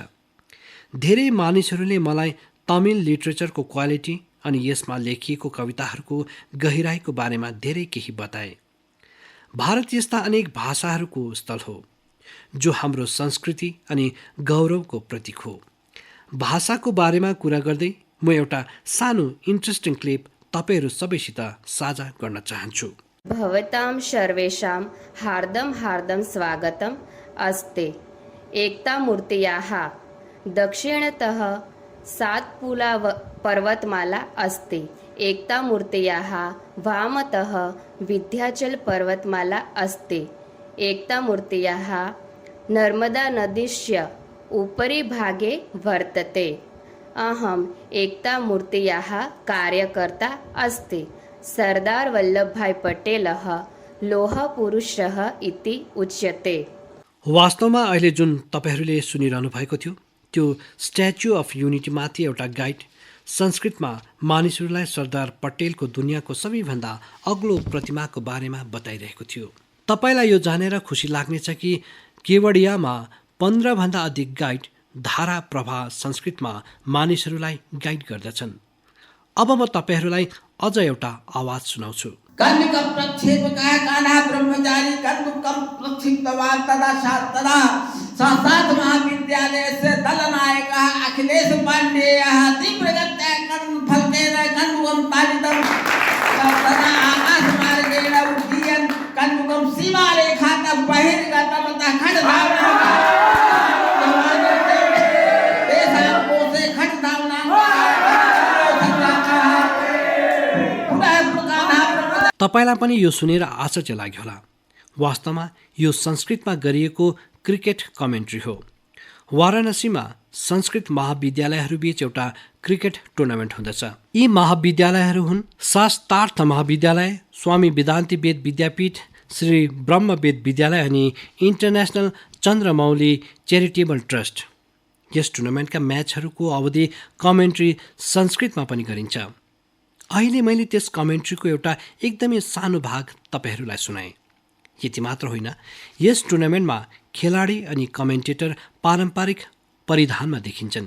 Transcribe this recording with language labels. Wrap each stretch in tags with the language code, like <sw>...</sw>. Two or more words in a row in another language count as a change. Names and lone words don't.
<ne>धेरै मानिसहरूले मलाई तमिल</ne> <en>literatureको quality</en> <ne>अनि यसमा लेखिएको कविताहरूको गहिराईको बारेमा धेरै केही बताए। भारत यस्ता अनेक भाषाहरूको स्थल हो जो हाम्रो संस्कृति अनि गौरवको प्रतीक हो। भाषाको बारेमा कुरा गर्दै म एउटा सानो</ne> <en>interesting clip</en> <ne>तपाईहरू सबैसित साझा गर्न चाहन्छु।</ne> <sa>भवतां सर्वेषां हार्दं हार्दं स्वागतम् अस्ति। एकता मूर्त्याः दक्षिणतः सातपुला पर्वतमाला अस्ति। एकता मूर्त्याः वामतः विन्ध्याचल पर्वतमाला अस्ति। एकता मूर्त्याः नर्मदा नदीस्य उपरि भागे वर्तते। अहम् एकता मूर्त्याः कार्यकर्ता अस्ति। सरदार वल्लभभाई पटेलः लोहपुरुषः इति उच्यते।</sa> <ne>वास्तवमा अहिले जुन तपाईहरूले सुनिरहनु भएको थियो त्यो स्ट्याच्यु अफ युनिटीमाथि एउटा गाइड संस्कृतमा मानिसहरूलाई सरदार पटेलको दुनियाँको सबैभन्दा अग्लो प्रतिमाको बारेमा बताइरहेको थियो। तपाईँलाई यो जानेर खुसी लाग्नेछ कि केवडियामा 15 भन्दा अधिक गाइड धारा प्रवाह संस्कृतमा मानिसहरूलाई गाइड गर्दछन्। अब म तपाईहरूलाई अझ एउटा आवाज सुनाउँछु।</ne> <sa>कन्निका प्रक्षेपकः कालः ब्रह्मचारी कन्दुकं प्रक्षिप्तवान् तदा साक्षात् महाविद्यालयस्य दलनायकः अखिलेश पाण्डेयः तीव्रगत्या कर्णफलकेन कन्दुकं ताडितं तदा आकाशमार्गेण उड्डीयन् कन्दुकं सीमारेखातः बहिर्गतवतः खड्गधावनम्</sa> <ne>तपाईलाई पनि यो सुनेर आश्चर्य लाग्यो होला। वास्तवमा यो संस्कृतमा गरिएको</ne> <en>cricket commentary</en> <ne>हो। वाराणसीमा संस्कृत महाविद्यालयहरूबीच एउटा</ne> <en>cricket tournament</en> <ne>हुँदछ। यी महाविद्यालयहरू हुन् शास्त्रार्थ महाविद्यालय, स्वामी वेदान्ती वेद विद्यापीठ, श्री ब्रह्मवेद विद्यालय अनि इन्टरनेसनल चन्द्रमौली च्यारिटेबल ट्रस्ट। यस</ne> <en>tournamentका matchहरूको</en> <ne>अवधि कमेन्ट्री संस्कृतमा पनि गरिन्छ। अहिले मैले त्यस कमेन्ट्रीको एउटा एकदमै सानो भाग तपाईँहरूलाई सुनाएँ। यति मात्र होइन, यस टुर्नामेन्टमा खेलाडी अनि कमेन्टेटर पारम्परिक परिधानमा देखिन्छन्।</ne>